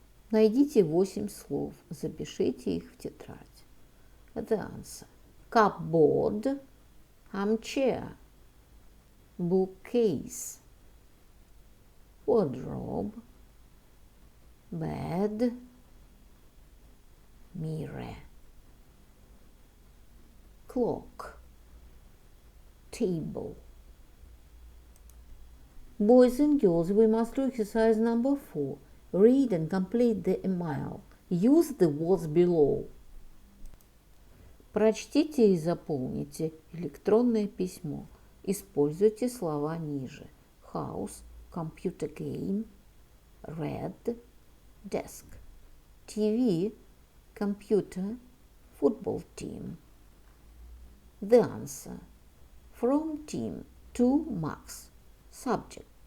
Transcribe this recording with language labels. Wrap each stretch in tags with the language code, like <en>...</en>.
<ru>Найдите 8 слов, запишите их в тетрадь.</ru> <en>The answer. Cupboard, armchair, bookcase, wardrobe, bed, mirror, clock, table. Boys and girls, we must do exercise number 4. Read and complete the email. Use the words below.</en> <ru>Прочтите и заполните электронное письмо. Используйте слова ниже.</ru> <en>House, computer game, red, desk, TV, computer, football team. The answer. From team to Max. Subject.</en>